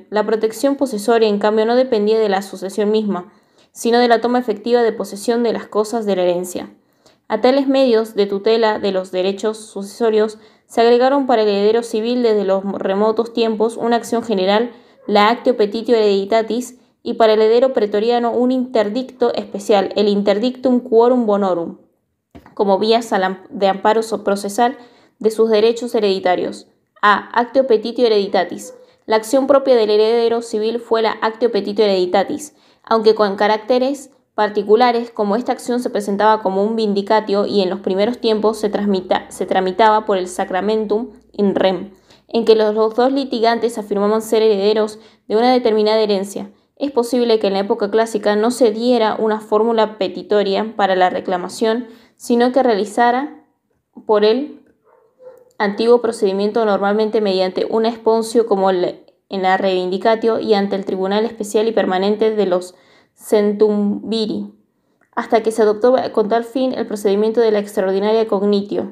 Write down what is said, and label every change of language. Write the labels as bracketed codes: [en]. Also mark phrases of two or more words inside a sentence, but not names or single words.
[es] La protección posesoria, en cambio, no dependía de la sucesión misma, sino de la toma efectiva de posesión de las cosas de la herencia. A tales medios de tutela de los derechos sucesorios se agregaron para el heredero civil desde los remotos tiempos una acción general, la [la] actio petitio hereditatis, [es] y para el heredero pretoriano un interdicto especial, el [la] interdictum quorum bonorum, [es] como vías de amparo procesal de sus derechos hereditarios. A. [la] Actio petitio hereditatis. [es] La acción propia del heredero civil fue la [la] actio petitio hereditatis, [es] aunque con caracteres particulares, como esta acción se presentaba como un vindicatio y en los primeros tiempos se tramitaba por el [la] sacramentum in rem, [es] en que los dos litigantes afirmaban ser herederos de una determinada herencia. Es posible que en la época clásica no se diera una fórmula petitoria para la reclamación, sino que realizara por el antiguo procedimiento, normalmente mediante un esponcio como en la reivindicatio y ante el Tribunal Especial y Permanente de los centumbiri, hasta que se adoptó con tal fin el procedimiento de la [la] extraordinaria cognitio.